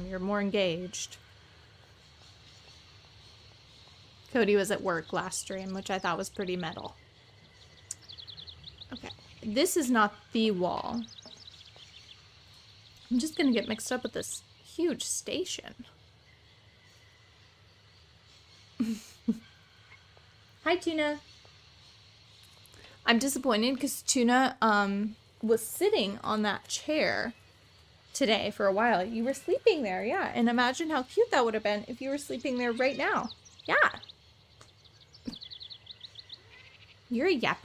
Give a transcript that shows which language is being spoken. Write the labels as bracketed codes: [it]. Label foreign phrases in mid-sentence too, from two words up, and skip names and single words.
[en] You're more engaged. Cody was at work last stream, which I thought was pretty metal. Okay, this is not the wall. I'm just gonna get mixed up with this huge station. Hi, Tuna. I'm disappointed because Tuna was sitting on that chair today for a while. You were sleeping there, yeah. And imagine how cute that would have been if you were sleeping there right now. Yeah. You're a yapper.